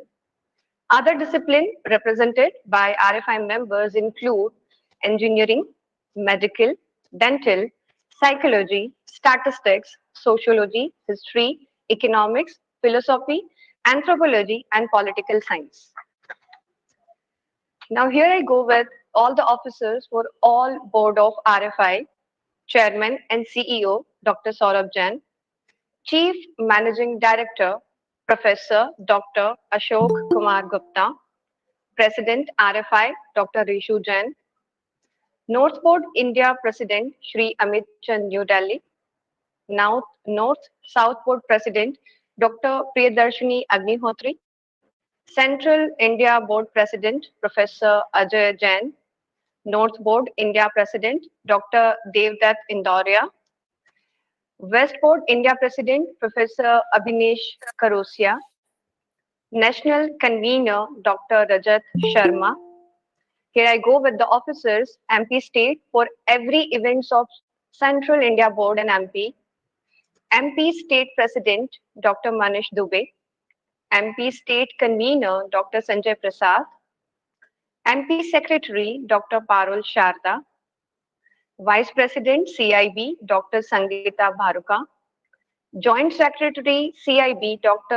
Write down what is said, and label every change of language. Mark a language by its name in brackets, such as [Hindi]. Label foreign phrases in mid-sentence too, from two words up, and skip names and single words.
[English] Other disciplines represented by RFI members include engineering, medical, dental, psychology, statistics, sociology, history, economics, philosophy, anthropology, and political science. Now here I go with all the officers for all board of RFI, Chairman and CEO, Dr. Saurabh Jain, Chief Managing Director, Professor Dr. Ashok Kumar Gupta, President RFI, Dr. Rishu Jain, North Board India President, Shri Amit Chand, New Delhi, North South Board President, Dr. Priyadarshini Agnihotri, Central India Board President, Professor Ajay Jain, North Board India President, Dr. Devdutt Indoria, West Board India President, Professor Abhinesh Karosia, National Convener, Dr. Rajat Sharma, Here I go with the officers, MP State for every events of Central India Board and MP State President Dr. Manish Dubey, MP State Convener Dr. Sanjay Prasad, MP Secretary Dr. Parul Sharda, Vice President CIB Dr. Sangeeta Bharuka, Joint Secretary CIB Dr.